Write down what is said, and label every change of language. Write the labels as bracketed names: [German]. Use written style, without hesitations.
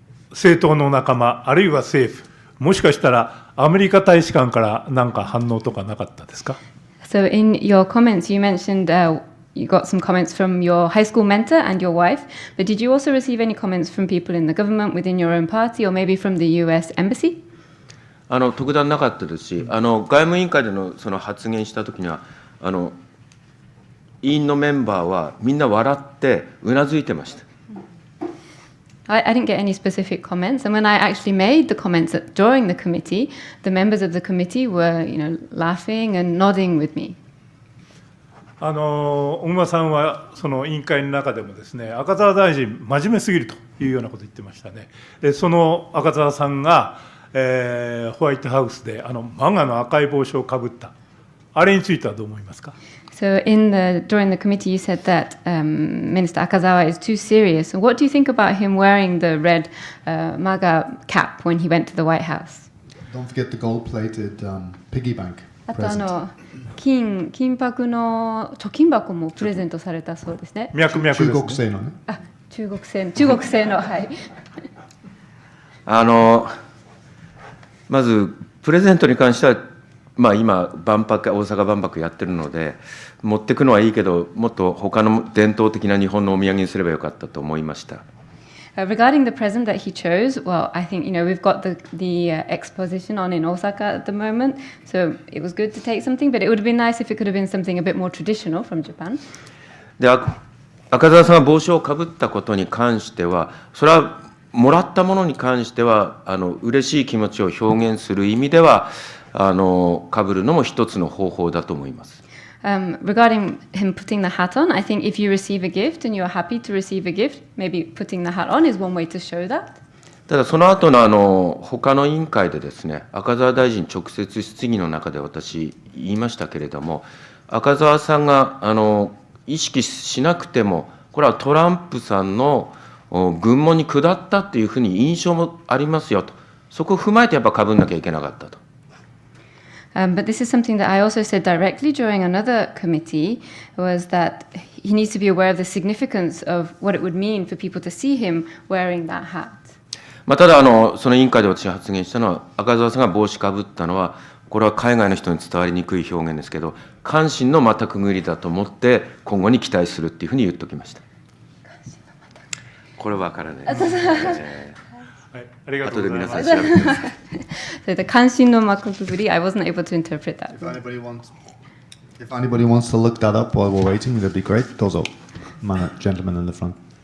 [Japanese] 政党の仲間、あるいは政府、もしかしたらアメリカ大使館から何か反応とかなかったですか。 [English] So in your comments, you mentioned you got some comments from your high school mentor and your wife, but did you also receive any comments from people in the government, within your own party, or maybe from the US embassy? [Japanese] 特段なかったですし、外務委員会でのその発言したときには、委員のメンバーはみんな笑ってうなずいてました。 [English] I didn't get any specific comments, and when I actually made the comments during the committee, the members of the committee were, laughing and nodding with me. [Japanese] 小熊さんはその委員会の中でもですね、赤澤大臣真面目すぎるというようなことを言ってましたね。で、その赤澤さんが、ホワイトハウスでマンガの赤い帽子をかぶった、あれについてはどう思いますか。 [English] So during the committee, you said that Minister Akazawa is too serious. What do you think about him wearing the red MAGA cap when he went to the White House? Don't forget the gold-plated piggy bank. [Japanese] あと金箔の貯金箱もプレゼントされたそうですね。脈々ですね。中国製のね。中国製のはい。まずプレゼントに関しては、今大阪万博やってるので持ってくのはいいけど、もっと他の伝統的な日本のお土産にすればよかったと思いました。 [English] Regarding the present that he chose, well, I think we've got the exposition on in Osaka at the moment, so it was good to take something, but it would have been nice if it could have been something a bit more traditional from Japan. [Japanese] で、赤澤さんが帽子をかぶったことに関しては、それはもらったものに関しては嬉しい気持ちを表現する意味ではかぶるのも一つの方法だと思います。 [English] Regarding him putting the hat on, I think if you receive a gift and you are happy to receive a gift, maybe putting the hat on is one way to show that. [Japanese] ただその後の他の委員会でですね、赤澤大臣直接質疑の中で私言いましたけれども、赤澤さんが意識しなくても、これはトランプさんの軍門に下ったっていうふうに印象もありますよと、そこを踏まえてやっぱかぶんなきゃいけなかったと。 [English] But this is something that I also said directly during another committee, was that he needs to be aware of the significance of what it would mean for people to see him wearing that hat. [Japanese] ただその委員会で私が発言したのは、赤澤さんが帽子かぶったのは、これは海外の人に伝わりにくい表現ですけど、関心の股くぐりだと思って今後に期待するっていうふうに言っておきました。これわからない。はい、ありがとうございます。後で皆さん調べてください。 [English] So the [Japanese] 関心の幕くぐり, [English] I wasn't able to interpret that. If anybody wants to look that up while we're waiting, that'd be great. [Japanese] どうぞ、 [English] gentleman in the front.